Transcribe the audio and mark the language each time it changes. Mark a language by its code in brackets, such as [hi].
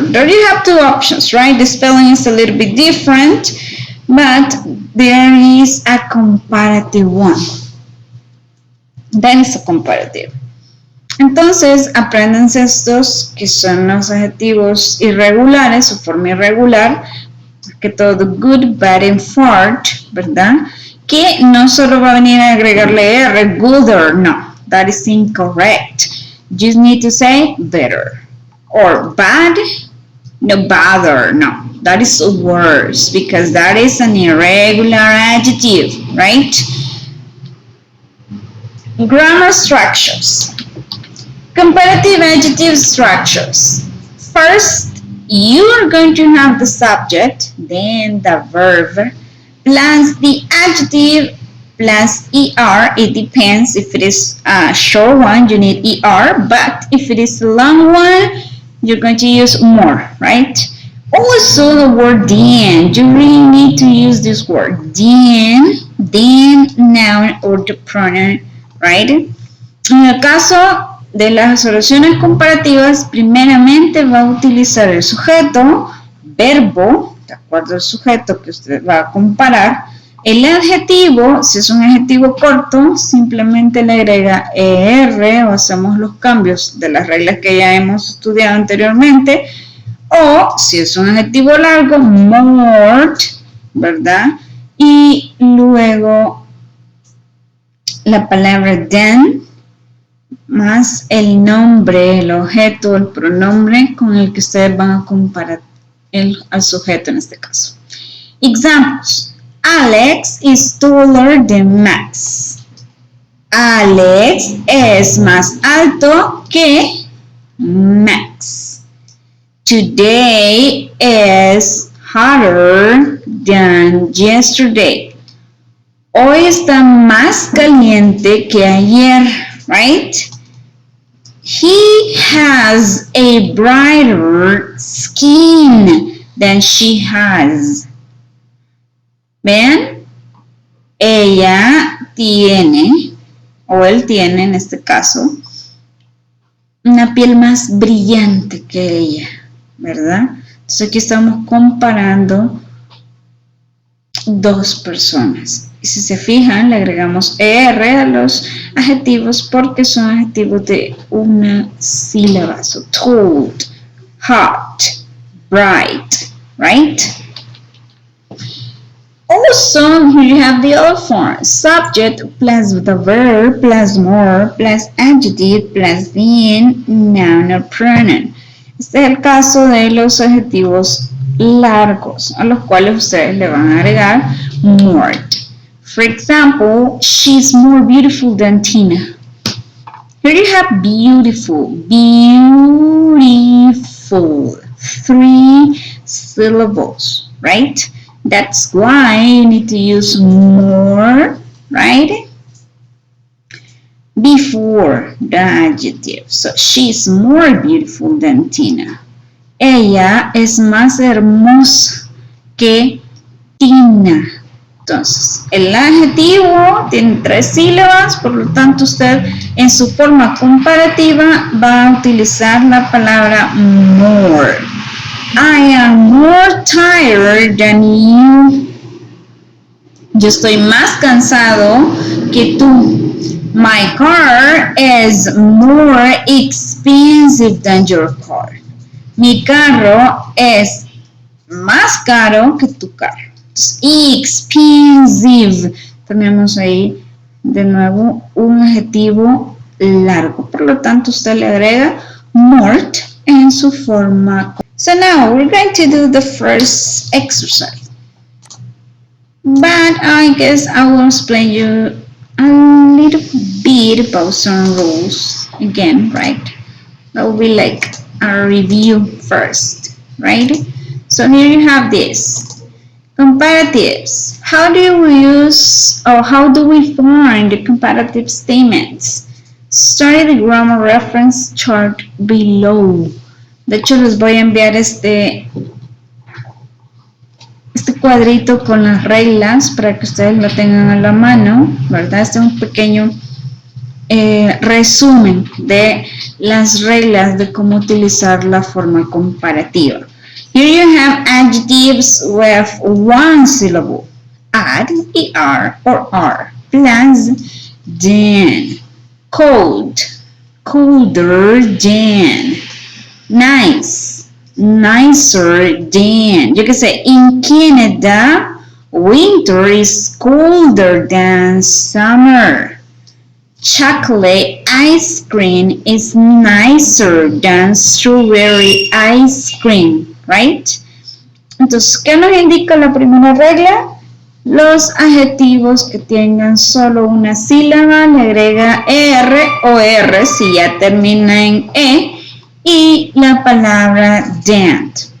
[en] There you have two options, right? The spelling is a little bit different, but there is a comparative one. That is a comparative. [es] Entonces, apréndanse estos que son los adjetivos irregulares o forma irregular, que todo [en] good, bad and fart, [es] ¿verdad? Que no solo va a venir a agregarle R, gooder, no, [en] that is incorrect. You just need to say better. Or bad, no, badder, no, that is worse, because that is an irregular adjective, right? Grammar structures. Comparative adjective structures. First, you are going to have the subject, then the verb, plus the adjective, plus ER. It depends. If it is a short one, you need ER, but if it is a long one, you're going to use more, right? Also, the word then. You really need to use this word. Then, noun or the pronoun, right? [es] En el caso de las oraciones comparativas, primeramente va a utilizar el sujeto, verbo, de acuerdo al sujeto que usted va a comparar. El adjetivo, si es un adjetivo corto, simplemente le agrega ER o hacemos los cambios de las reglas que ya hemos estudiado anteriormente. O si es un adjetivo largo, more, ¿verdad? Y luego la palabra then, más el nombre, el objeto, el pronombre con el que ustedes van a comparar al sujeto en este caso. [en] Examples. Alex is taller than Max. [es] Alex es más alto que Max. [en] Today is hotter than yesterday. [es] Hoy está más caliente que ayer, right? [en] He has a brighter skin than she has. [es] ¿Ven? Ella tiene, o él tiene en este caso, una piel más brillante que ella, ¿verdad? Entonces aquí estamos comparando dos personas. Y si se fijan, le agregamos ER a los adjetivos porque son adjetivos de una sílaba. [en] So, told, hot, bright, right? Also, here you have the other form. Subject plus the verb plus more plus adjective plus then noun or pronoun. [es] Este es el caso de los adjetivos largos a los cuales ustedes le van a agregar more. [en] For example, she's more beautiful than Tina. Here you have beautiful, beautiful, 3 syllables, right? That's why you need to use more, right? Before the adjective. So, she's more beautiful than Tina. [es] Ella es más hermosa que Tina. Entonces, el adjetivo tiene 3 sílabas, por lo tanto usted en su forma comparativa va a utilizar la palabra more. [en] I am more tired than you. [es] Yo estoy más cansado que tú. [en] My car is more expensive than your car. [es] Mi carro es más caro que tu carro. Expensive. Tenemos ahí de nuevo un adjetivo largo. Por lo tanto, usted le agrega more en su forma. [en] So now we're going to do the first exercise. But I guess I will explain you a little bit about some rules again, right? That will be like a review first, right? So here you have this. Comparatives. How do we use or how do we find the comparative statements? Study the grammar reference chart below. [es] De hecho, les voy a enviar este cuadrito con las reglas para que ustedes lo tengan a la mano, ¿verdad? Este es un pequeño resumen de las reglas de cómo utilizar la forma comparativa. [en] Here you have adjectives with one syllable. Add, er, or r, plus than. Cold, colder than. Nice, nicer than. [es] Yo qué sé, [en] in Canada, winter is colder than summer. Chocolate ice cream is nicer than strawberry ice cream, right? [es] Entonces, ¿qué nos indica la primera regla? Los adjetivos que tengan solo una sílaba le agrega er o r si ya termina en e y la palabra than.